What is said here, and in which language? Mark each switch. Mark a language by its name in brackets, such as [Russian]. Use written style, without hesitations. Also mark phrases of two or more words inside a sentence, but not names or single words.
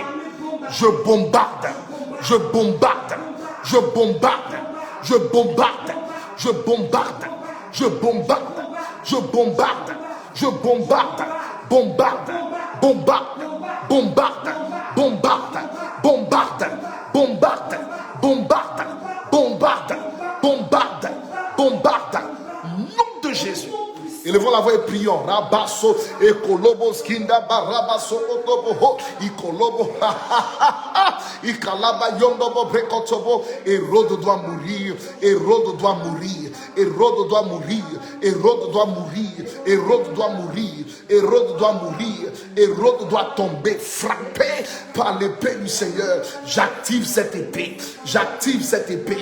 [French] Je bombarde, je bombarde, je bombarde, je bombarde, je bombarde, je bombarde, je bombarde, je bombarde, bombarde, bombarde, bombarde, bombarde, bombarde, bombarde, bombarde, bombarde, bombarde, bombarde. Nom de Jésus. Élevons la voix et prions. Rabasso et Kolobo skinda barabasso otobo ikolobo ikalaba yondobo brekotobo. Hérode doit mourir. Hérode doit mourir. Hérode doit mourir. Hérode doit mourir. Hérode doit mourir. Hérode doit mourir. Hérode doit tomber frappé par l'épée du Seigneur. J'active cette épée. J'active cette épée.